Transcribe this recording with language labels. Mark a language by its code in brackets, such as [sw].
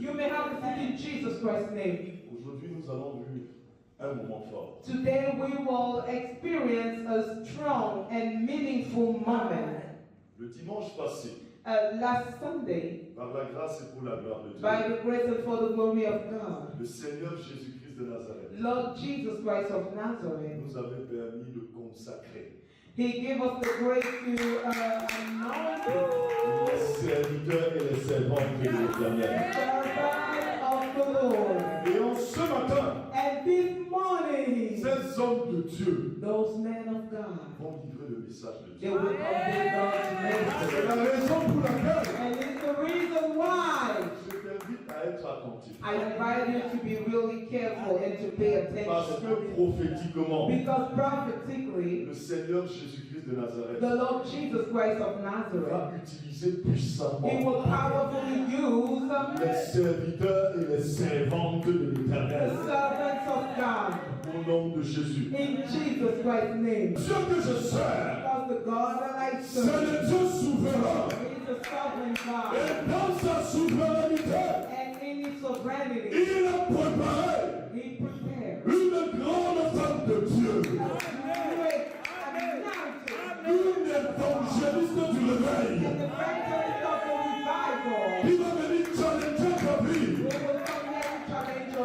[en] You may have a seat in Jesus Christ's name. [fr] Aujourd'hui, nous allons vivre un moment fort. [en] Today we will experience a strong and meaningful moment. [fr] Le dimanche passé, [en] Last Sunday, [fr] par la grâce et pour la gloire de Dieu, [en] by the grace and for the glory of God, [fr] le Seigneur Jésus-Christ de Nazareth [en] Lord Jesus Christ of Nazareth, [fr] nous avait permis de consacrer [en] He gave us the grace to anoint [fr] les serviteurs et les servantes de l'Éternel. [en] servant of the Lord. [fr] Et en ce matin, [en] And this morning, [fr] ces hommes de Dieu [en] those men of God, [fr] vont livrer le message de [en] they [fr] Dieu. [en] will convey God's [fr] C'est [en] message. [fr] la raison pour laquelle [en] And it's the reason why [fr] je t'invite à être attentif. [en] I invite you to be really careful and to pay [fr] Parce [en] attention. [fr] que prophétiquement, [en] Because prophetically, [fr] le Seigneur Jésus-Christ de Nazareth [en] the Lord Jesus Christ of [fr] va [en] Nazareth, [fr] utiliser [en] He [fr] puissamment [en] will powerfully use [fr] les serviteurs et les servantes de [en] the [fr] l'Éternel [en] servants of God [fr] au nom de Jésus. [en] in Jesus Christ's name. [fr] Dieu que je sers, [en] Because the God that I [fr] c'est [en] serve [fr] le Dieu souverain. [en] is a sovereign God. [fr] Et dans sa souveraineté, [en] And in His sovereignty, [fr] il a préparé [en] He prepared [fr] une grande femme de Dieu, [en] a great anointed [fr] une évangéliste du réveil, [en] and the evangelist of the revival. [fr] qui va venir challenger ta vie [en] Who will come here to challenge your